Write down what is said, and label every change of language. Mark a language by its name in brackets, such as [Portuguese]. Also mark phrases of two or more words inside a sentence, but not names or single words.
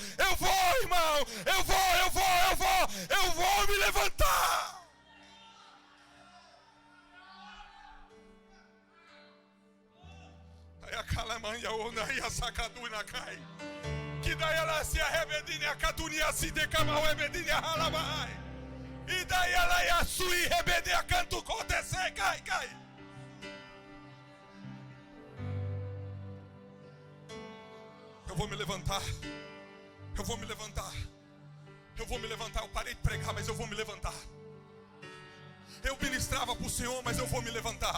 [Portuguese] Eu vou, irmão. Eu vou me levantar. Aí a calamanha ou naí a sacaduna cai. Que daí ela se arrebedinha, a catunia se decama, o rebedinha ralabai. E daí ela ia sui, rebede a canto, acontecer, cai. Eu vou me levantar. Eu vou me levantar. Eu vou me levantar. Eu parei de pregar, mas eu vou me levantar. Eu ministrava para o Senhor, mas eu vou me levantar.